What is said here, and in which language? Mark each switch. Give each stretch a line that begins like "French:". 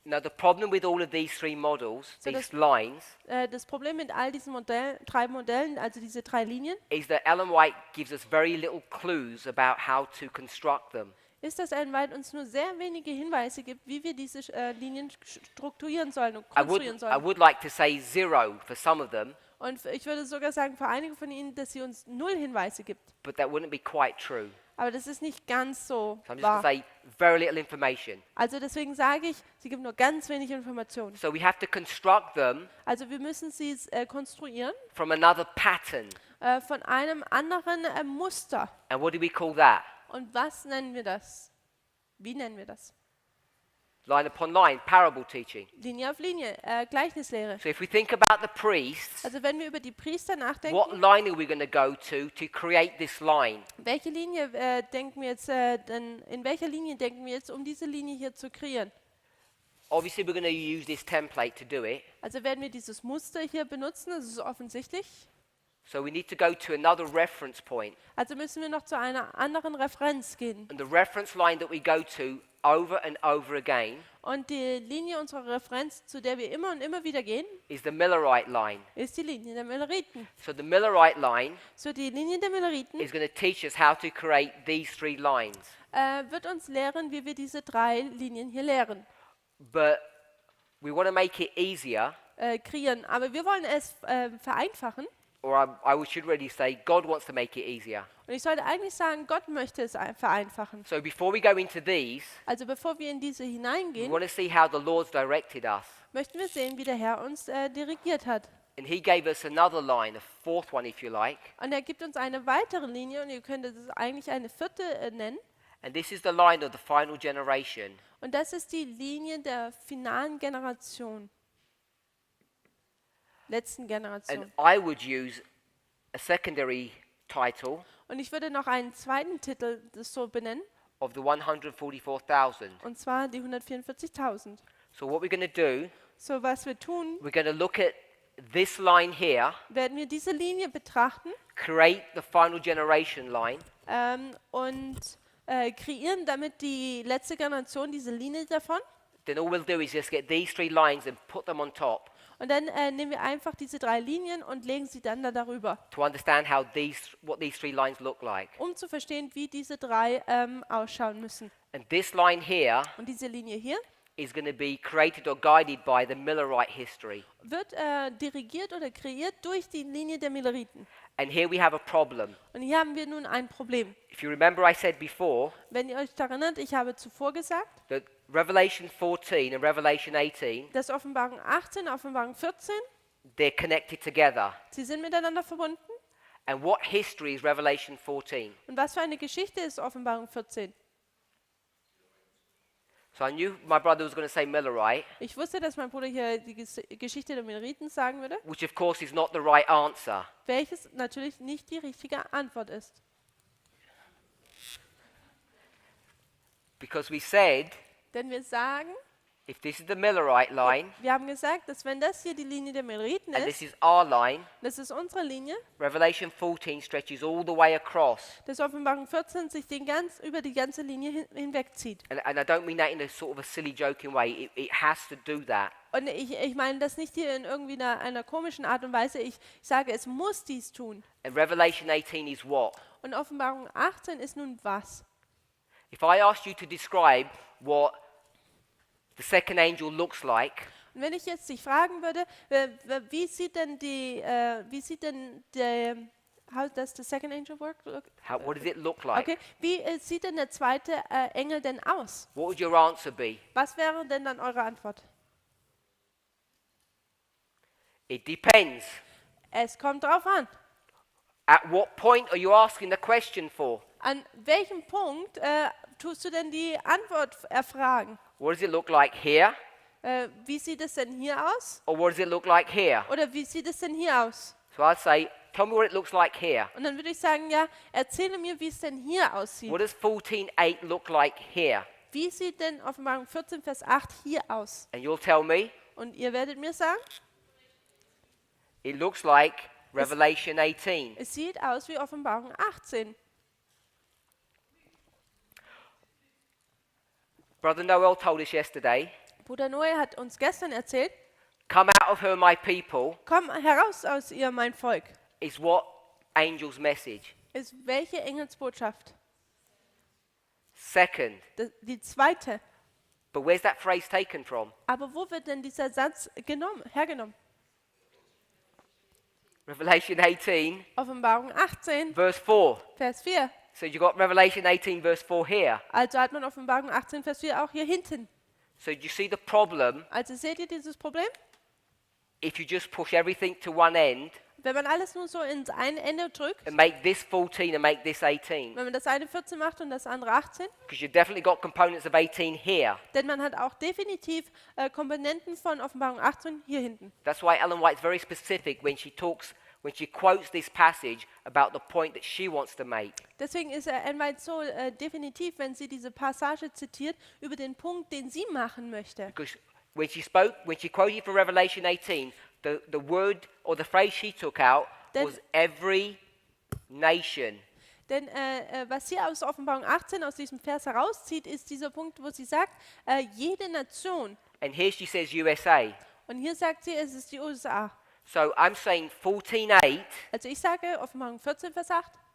English: Now the problem with all of these three models, So these lines,
German: Das Problem mit all diesen drei Modellen, also diese drei Linien,
English: is that Ellen White gives us very little clues about how to construct them.
German: ist, dass Ellen White uns nur sehr wenige Hinweise gibt, wie wir diese Linien strukturieren sollen und
English: I
German: konstruieren
English: would
German: sollen.
English: like to say 0 for some of them,
German: Und ich würde sogar sagen, für einige von ihnen, dass sie uns 0 Hinweise gibt.
English: but that wouldn't be quite true.
German: Aber das ist nicht ganz so
English: So I'm just going to
German: wahr.
English: say very little information.
German: Also deswegen sage ich, sie gibt nur ganz wenig Informationen.
English: So we have to construct them
German: Also wir müssen sie konstruieren
English: from another pattern.
German: von einem anderen Muster.
English: And what do we call that?
German: Und was nennen wir das? Wie nennen wir das?
English: Line upon line, parable teaching.
German: Linie auf Linie, Gleichnislehre.
English: So if we think about the priests,
German: Also wenn wir über die Priester nachdenken,
English: what line are we going to go to create this line?
German: welche Linie denken wir jetzt, in welcher Linie denken wir jetzt, um diese Linie hier zu kreieren?
English: Obviously, we're going to use this template to do it.
German: Also werden wir dieses Muster hier benutzen, das ist offensichtlich.
English: So we need to go to another reference point.
German: Also müssen wir noch zu einer anderen Referenz gehen.
English: And the reference line that we go to over and over again
German: Und die Linie unserer Referenz, zu der wir immer und immer wieder gehen,
English: is the Millerite line.
German: ist die Linie der Milleriten.
English: So the Millerite line
German: So die Linie der Milleriten
English: is going to teach us how to create these three lines.
German: wird uns lehren, wie wir diese drei Linien hier lehren,
English: But we want to make it easier,
German: kreieren. Aber wir wollen es vereinfachen.
English: or I should really say God wants to make it easier.
German: Und ich sollte eigentlich sagen, Gott möchte es vereinfachen.
English: So before we go into these,
German: Also bevor wir in diese
English: we
German: hineingehen,
English: want to see how the Lord's directed us.
German: möchten wir sehen, wie der Herr uns dirigiert hat.
English: And he gave us another line, a fourth one if you like.
German: Und er gibt uns eine weitere Linie und ihr könnt es eigentlich eine vierte nennen.
English: And this is the line of the final generation.
German: Und das ist die Linie der finalen Generation. Letzten Generation.
English: And I would use a secondary title
German: Und ich würde noch einen zweiten Titel das so benennen,
English: of the 144,000.
German: und zwar die 144.000.
English: So what we're going to do,
German: So, was wir tun,
English: we're going to look at this line here,
German: werden wir diese Linie betrachten
English: create the final generation line,
German: und kreieren damit die letzte Generation diese Linie davon.
English: then all we'll do is just get these three lines and put them on top
German: Und dann nehmen wir einfach diese drei Linien und legen sie dann da darüber,
English: to understand what these three lines look like.
German: um zu verstehen, wie diese drei ausschauen müssen.
English: And this line here
German: Und diese Linie hier
English: is going to be created or guided by the Millerite history.
German: wird dirigiert oder kreiert durch die Linie der Milleriten.
English: And here we have a problem.
German: Und hier haben wir nun ein Problem.
English: If you remember, I said before
German: Wenn ihr euch daran erinnert, ich habe zuvor gesagt,
English: that Revelation 14 and Revelation 18,
German: dass Offenbarung 18, Offenbarung 14,
English: they're connected together.
German: sie sind miteinander verbunden.
English: And what history is Revelation 14?
German: Und was für eine Geschichte ist Offenbarung 14?
English: So I knew my brother was going to say Millerite,
German: Ich wusste, dass mein Bruder hier die Geschichte der Milleriten sagen würde,
English: which of course is not the right answer.
German: welches natürlich nicht die richtige Antwort ist.
English: Because we said
German: Denn wir sagen,
English: if this is the Millerite line,
German: Wir haben gesagt, dass wenn das hier die Linie der Milleriten
English: and this
German: ist,
English: is our line,
German: das ist unsere Linie,
English: Revelation 14 stretches all the way across.
German: dass Offenbarung 14 sich über die ganze Linie hinwegzieht.
English: And I don't mean that in a sort of a silly, joking way. It has to do that.
German: Und ich meine das nicht hier in irgendwie einer komischen Art und Weise. Ich sage, es muss dies tun.
English: And Revelation 18 is what?
German: Und Offenbarung 18 ist nun was?
English: If I asked you to describe what the second angel looks like,
German: Und wenn ich jetzt dich fragen würde, wie sieht denn
English: how does the second angel work? what does it look like?
German: Okay, wie sieht denn der zweite Engel denn aus?
English: What would your answer be?
German: Was wäre denn dann eure Antwort?
English: It depends.
German: Es kommt drauf an.
English: At what point are you asking the question for?
German: An welchem Punkt tust du denn die Antwort erfragen?
English: What does it look like here?
German: Wie sieht es denn hier aus?
English: Or what does it look like here?
German: Oder wie sieht es denn hier aus?
English: So I'd say, tell me what it looks like here.
German: Und dann würde ich sagen, ja, erzähle mir, wie es denn hier aussieht.
English: What does 14:8 look like here?
German: Wie sieht denn Offenbarung 14, Vers 8 hier aus?
English: And you'll tell me,
German: Und ihr werdet mir sagen,
English: it looks like Revelation 18.
German: es sieht aus wie Offenbarung 18.
English: Brother Noel told us yesterday,
German: Bruder Noel hat uns gestern erzählt,
English: come out of her, my people,
German: komm heraus aus ihr, mein Volk.
English: is what angel's message.
German: Ist welche Engelsbotschaft?
English: Second,
German: Die zweite.
English: but where's that phrase taken from?
German: Aber wo wird denn dieser Satz hergenommen?
English: Revelation 18,
German: Offenbarung 18,
English: verse 4.
German: Vers 4.
English: So you got Revelation 18, verse 4 here.
German: Also hat man Offenbarung 18, Vers 4 auch hier hinten.
English: So do you see the problem?
German: Also seht ihr dieses Problem?
English: If you just push everything to one end
German: Wenn man alles nur so ins eine Ende drückt,
English: and make this 14 and make this 18,
German: wenn man das eine 14 macht und das andere 18,
English: because you've definitely got components of 18 here.
German: denn man hat auch definitiv Komponenten von Offenbarung 18 hier hinten.
English: That's why Ellen White's very specific when she quotes this passage about the point that she wants to make.
German: Deswegen ist Ellen White so definitiv, wenn sie diese Passage zitiert, über den Punkt, den sie machen möchte.
English: Because when she quoted from Revelation 18, the word or the phrase she took out Then- was every nation.
German: Denn was sie aus Offenbarung 18, aus diesem Vers herauszieht, ist dieser Punkt, wo sie sagt, jede Nation.
English: And here she says USA.
German: Und hier sagt sie, es ist die USA.
English: So I'm saying 14:8
German: Also ich sage, Offenbarung 14, Vers 8,